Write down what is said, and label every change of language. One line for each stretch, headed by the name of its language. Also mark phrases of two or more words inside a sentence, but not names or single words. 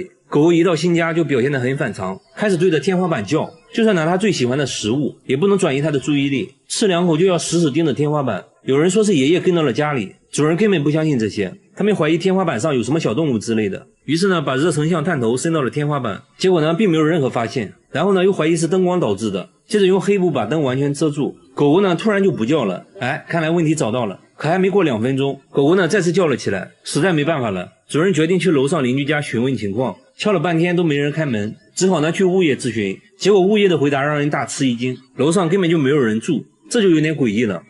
Chinese: 狗狗一到新家就表現得很反常，開始對着天花板叫，就算拿它最喜歡的食物也不能轉移它的注意力，吃2口就要死死盯着天花板。有人說是爺爺跟到了家裡，主人根本不相信這些，他們懷疑天花板上有什麼小動物之類的，於是呢把熱成像探頭伸到了天花板，結果呢並沒有任何發現，然後呢又懷疑是燈光導致的，接着用黑布把燈完全遮住。狗狗呢突然就不叫了，哎，看來問題找到了。可還沒過2分鐘，狗狗呢再次叫了起来，實在沒辦法了，主人決定去樓上鄰居家詢問情況，敲了半天都沒人開門，只好呢去物業諮詢，結果物業的回答讓人大吃一驚，樓上根本就沒有人住，這就有點詭異了。